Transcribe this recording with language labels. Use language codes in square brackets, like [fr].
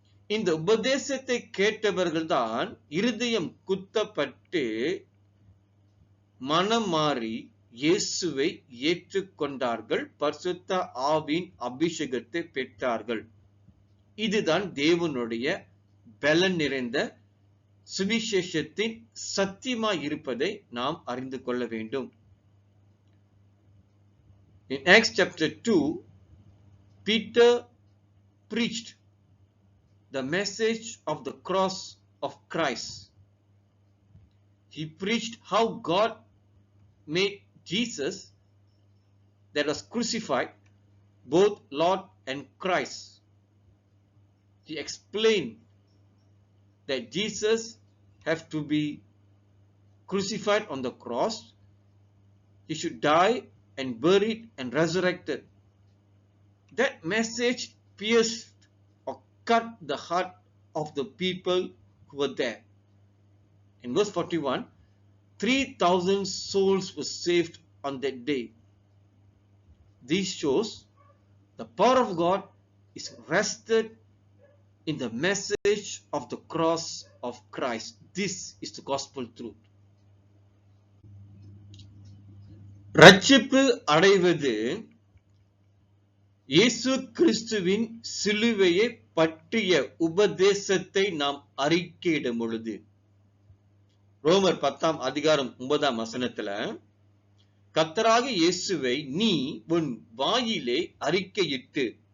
[ta] இந்த உபதேசத்தை கேட்டவர்கள்தான் இருதயம் குத்தப்பட்டு மனம் மாறி இயேசுவை ஏற்றுக்கொண்டார்கள், பரிசுத்த ஆவியின் அபிஷேகத்தை பெற்றார்கள். இதுதான் தேவனுடைய பலன் நிறைந்த சுவிசேஷத்தின் சத்தியமாய் இருப்பதை நாம் அறிந்து கொள்ள வேண்டும். [en] In Acts chapter 2, Peter preached the message of the cross of Christ. He preached how God made Jesus, that was crucified, both Lord and Christ. He explained that Jesus have to be crucified on the cross. He should die and buried and resurrected. That message pierced or cut the heart of the people who were there. In verse 41, 3,000 souls were saved on that day. This shows the power of God is rested in the message of the cross of Christ. This is the gospel truth. [ta] ரட்சிப்பு அடைவது இயேசு கிறிஸ்துவின் சிலுவையை பற்றிய உபதேசத்தை நாம் அறிக்கையிடும் பொழுது, ரோமர் 10 அதிகாரம் 9 வசனத்துல, கர்த்தராகிய இயேசுவை நீ உன் வாயிலே அறிக்கையிட்டு